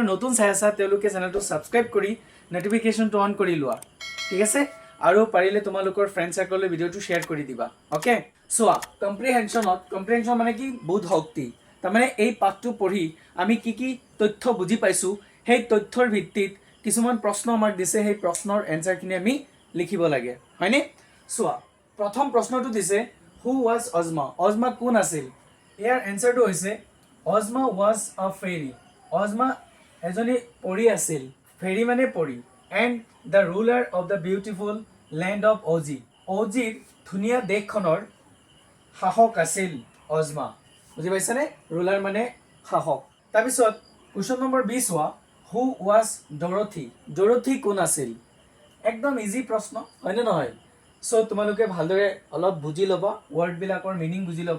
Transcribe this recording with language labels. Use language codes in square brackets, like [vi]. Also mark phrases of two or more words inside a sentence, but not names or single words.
[as] নতুন চাই আছা তেওঁলোকে চেনেলটো ছাবস্ক্ৰাইব কৰি নটিফিকেশ্যনটো অন কৰি লোৱা ঠিক আছে আৰু পাৰিলে তোমালোকৰ [en] friend circleলৈ [as] ভিডিঅ'টো শ্বেয়াৰ কৰি দিবা ওকে চোৱা কম্প্ৰিহেনশ্যন মানে কি বোধ শক্তি তাৰমানে এই পাঠটো পঢ়ি আমি কি কি তথ্য বুজি পাইছোঁ সেই তথ্যৰ ভিত্তিত কিছুমান প্ৰশ্ন আমাক দিছে সেই প্ৰশ্নৰ এনসাৰখিনি আমি লিখিব লাগে হয়নে চোৱা প্ৰথম প্ৰশ্নটো দিছে [en] Who was Ozma? [as] Ozma কোন আছিল? ইয়াৰ এনসাৰটো হৈছে [en] Ozma was a fairy. [as] Ozma এজনী পৰী আছিল। ফেৰী মানে পৰী। [en] And the ruler of the beautiful land of Oz. [as] অজিৰ ধুনীয়া দেশখনৰ শাসক আছিল Ozma. বুজি পাইছানে? ৰুলাৰ মানে শাসক। তাৰপিছত [en] question number [as] 20 হোৱা [en] Who was Dorothy? [as] Dorothy কোন আছিল? একদম ইজি প্ৰশ্ন হয়নে নহয় সো তোমালোকে ভালদৰে অলপ বুজি ল'বা ৱৰ্ডবিলাকৰ মিনিং বুজি ল'বা